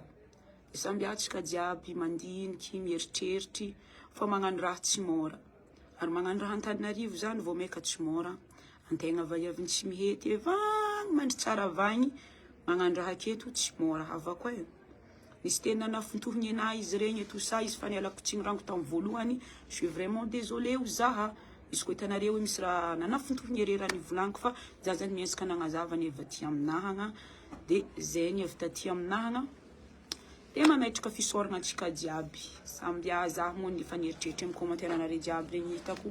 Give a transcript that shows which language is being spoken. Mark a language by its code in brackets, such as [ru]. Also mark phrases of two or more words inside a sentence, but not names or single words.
[mg] Samby atsika jiaby mandiniky, mieritrerity, fa magnano raha tsy mora. Ary magnano raha Antananarivo zany vao meka tsy mora. Antegna vaiaviny tsy mihety vagny mandry tsara vagny. Magnano raha aketo tsy mora havako e. Nisy tena nafintohiny anahy izy regny [fr] tout ça [mg] izy fa nialako tsiny rango tamin'ny voalohany. [fr] Je suis vraiment désolé [mg] o zaha. Izy ko hitanareo hoe misy raha nanafintohiny ery raha nivolaniko fa za zany miezaka nagnazava ny avy aty aminahagna. Dia zay ny avy taty aminahagna. Dia mametraka fisaorana antsika jiaby. Samby za moa ny fanieritreritry amin'ny commentaire anareo jiaby regny hitako.